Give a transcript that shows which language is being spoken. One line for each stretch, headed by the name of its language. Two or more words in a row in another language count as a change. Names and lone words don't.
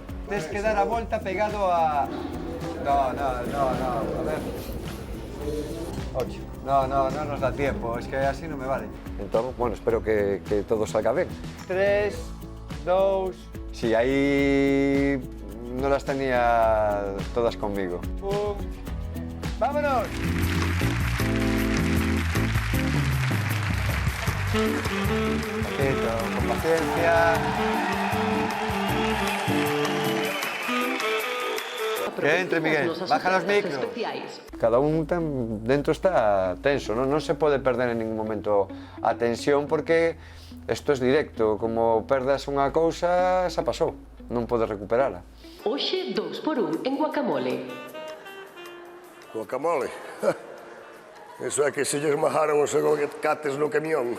Galician: Tens que dar a volta pegado a...
Spanish: No, a ver... 8. No nos da tiempo, es que así
Galician: non me vale. Entón,
Spanish: bueno, espero que todo salga ben.
Galician: 3, 2... Si, aí...
Spanish: no las tenía todas conmigo. ¡Vámonos! Poquito, con paciencia. Que entre, Miguel, baja los micros.
Galician: Cada un dentro está tenso, non se pode perder en ningún momento a tensión porque isto é directo, como perdas unha cousa, xa pasou, non podes recuperala. Hoxe 2x1 en guacamole. Guacamole? Eso é que se lles majaron os aguacates no camión.